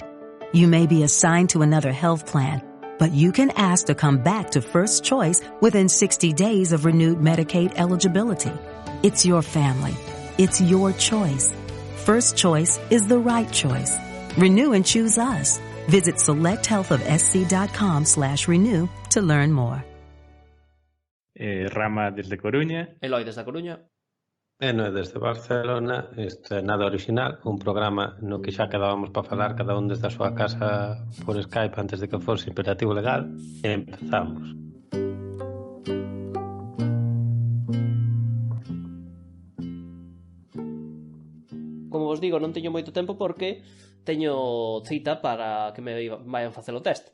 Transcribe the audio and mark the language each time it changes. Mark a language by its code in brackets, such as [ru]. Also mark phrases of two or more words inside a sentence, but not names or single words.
[en] You may be assigned to another health plan, but you can ask to come back to First Choice within 60 days of renewed Medicaid eligibility. It's your family. It's your choice. First Choice is the right choice. Renew and choose us. Visit selecthealthofsc.com/renew to learn more. [gl] Rama desde Coruña. Eloi desde Coruña. E non é desde Barcelona, isto é Nada Original, un programa no que xa quedábamos para falar cada un desde a súa casa por Skype antes de que fose imperativo legal, e empezamos. Como vos digo, non teño moito tempo porque teño cita para que me vayan facer o test.